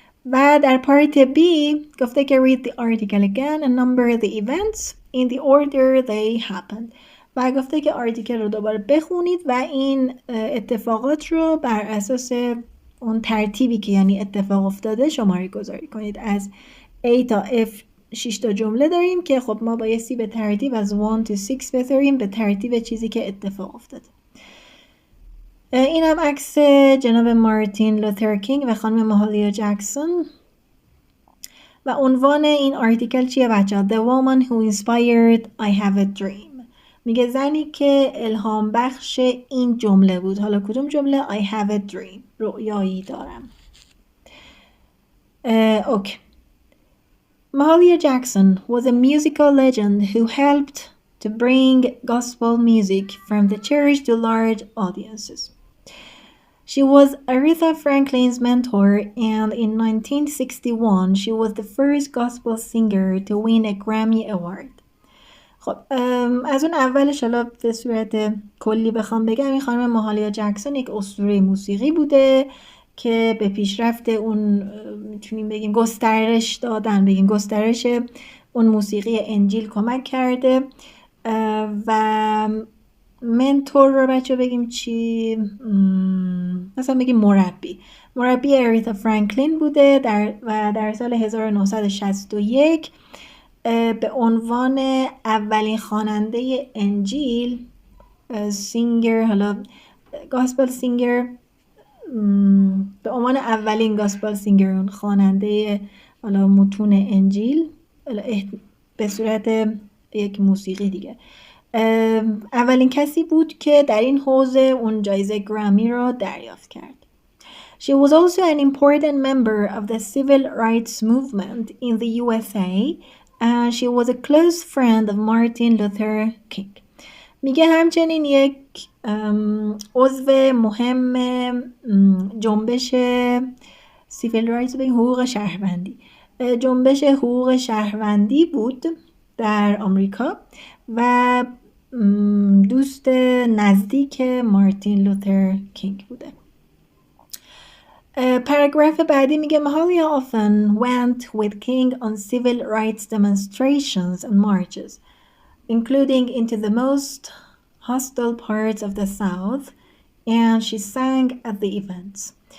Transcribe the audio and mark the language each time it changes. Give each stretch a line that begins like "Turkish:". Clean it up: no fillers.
Persian: و در پارت B گفته که
English: read the article again and number the events in the order they happened.
Persian: و گفته که آرتیکل رو دوباره بخونید و این اتفاقات رو بر اساس اون ترتیبی که یعنی اتفاق افتاده شماره گذاری کنید. از A تا F 6 تا جمله داریم که خب ما بایستی به ترتیب از 1 تا 6 بذاریم به ترتیب چیزی که اتفاق افتاده. این هم عکس جناب مارتین لوتر کینگ و خانم مهالیا جکسون و عنوان این آرتیکل چیه بچه ها؟
English: The woman who inspired I have a dream.
Persian: میگه زنی که الهام بخش این جمله بود. حالا کدوم جمله؟
English: I have a dream.
Persian: رؤیایی دارم. اوکی.
English: Mahalia Jackson was a musical legend who helped to bring gospel music from the church to large audiences. She was Aretha Franklin's mentor, and in 1961 she was the first gospel singer to win a Grammy Award.
Persian: خب از اون اولش حالا به صورت کلی بخوام بگم، این خانم ماهالیا جکسون یک اسطوره موسیقی بوده که به پیشرفت اون میتونیم بگیم گسترش اون موسیقی انجیل کمک کرده و منتور رو بچه بگیم چی؟ مثلا بگیم مربی اریتا فرانکلین بوده و در سال 1961 به عنوان اولین خواننده انجیل سینگر، حالا گاسپل سینگر، به عنوان اولین گاسپل سینگر، اون خواننده حالا متون انجیل به صورت یک موسیقی دیگه، اولین کسی بود که در این حوزه اون جایزه گرامی رو دریافت کرد.
English: She was also an important member of the civil rights movement in the USA and she was a close friend of Martin Luther King.
Persian: میگه همچنین یک عضو مهم جنبش
English: civil rights،
Persian: حقوق شهروندی، جنبش حقوق شهروندی بود در آمریکا و دوست نزدیک مارتین لوتر کینگ بوده. پاراگراف بعدی میگه
English: Mahalia often went with King on civil rights demonstrations and marches, including into the most hostile parts of the South, and she sang at the events.